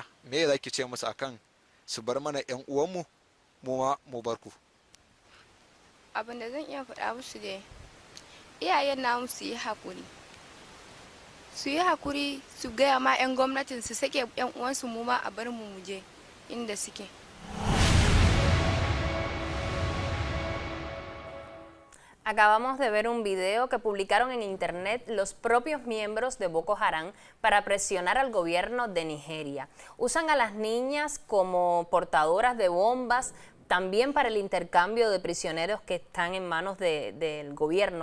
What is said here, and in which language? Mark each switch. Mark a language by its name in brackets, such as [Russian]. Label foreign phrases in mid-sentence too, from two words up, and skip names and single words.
[Hausa] Me zaki ce musu akan su bar mana yan uwanmu mu ma mu bar ku? Abin da zan iya faɗa musu dai iyayen namu su yi hakuri. Su yi hakuri su gaya ma 'yan gwamnatin su sake 'yan uwansu mu ma a bar mu muje inda suke. [Spanish] Acabamos de ver un video que publicaron en internet los propios miembros de Boko Haram para presionar al gobierno de Nigeria. Usan a las niñas como portadoras de bombas, también para el intercambio de prisioneros que están en manos del gobierno.